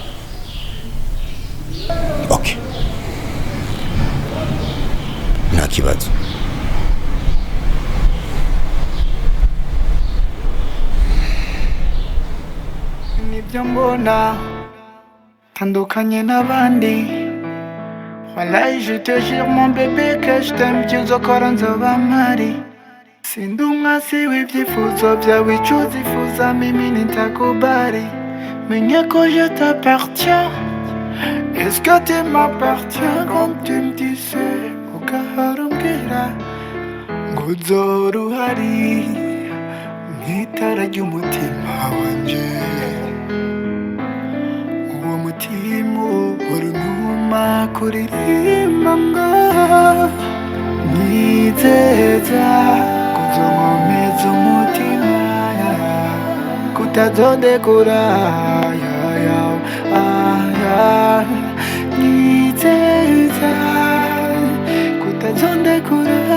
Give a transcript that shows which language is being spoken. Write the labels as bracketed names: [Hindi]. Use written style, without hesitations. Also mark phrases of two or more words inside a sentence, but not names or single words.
[Rundi] Okay. Nta kibazo. Nibyo mbona tandukanye n'abandi. [French] Wallahi je te jure mon bébé que je t'aime, tu [Rundi] uzokora nzoba mpari. Sindi umwasi w'ibyifuzo byawe icyo uzifuza [Swahili] mimi nitakubali. [Rundi] Menye ko [French] je t'appartiens. Est-ce que tu m'appartiens comme tu me disais? [Rundi] Ugaharumbwira ngo uzora uhari nk'itara ry'umutima wanje. Uwo mutima urunuma kuririmba ngo nizeza kuzonkomeza umutima kutazodekura nizeza kutazondekura.